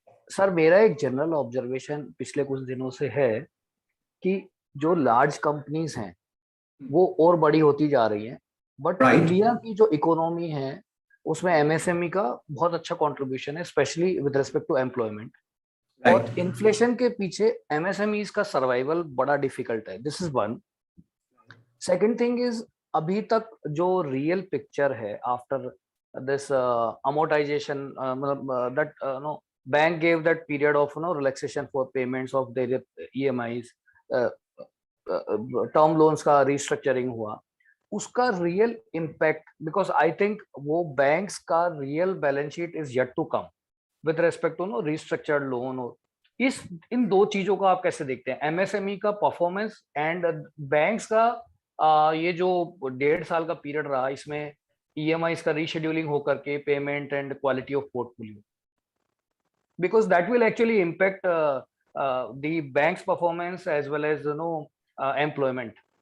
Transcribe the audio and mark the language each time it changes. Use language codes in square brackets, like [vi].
[hi] Sir मेरा एक general observation पिछले कुछ दिनों से है कि जो लार्ज कंपनीज हैं वो और बड़ी होती जा रही हैं, बट इंडिया की जो इकोनॉमी है उसमें एमएसएमई का बहुत अच्छा कंट्रीब्यूशन है, specially with respect to employment. और इन्फ्लेशन के पीछे एमएसएमईज का सर्वाइवल बड़ा डिफिकल्ट है। [en] This is one. Second thing is, [hi] अभी तक जो [en] real picture है after this amortization, that no bank gave that period of relaxation for payments of their EMIs, term loans [hi] का restructuring हुआ, उसका [en] real impact, because I think [hi] वो banks का [en] real balance sheet is yet to come with respect to restructured loan। [hi] और इन दो चीजों का आप कैसे देखते हैं, एमएसएमई का परफॉर्मेंस एंड बैंक्स का ये जो 1.5 साल का पीरियड रहा, इसमें EMIs का रीशेड्यूलिंग होकर के [en] Payment and quality of portfolio, because that will actually impact the banks performance as well as employment.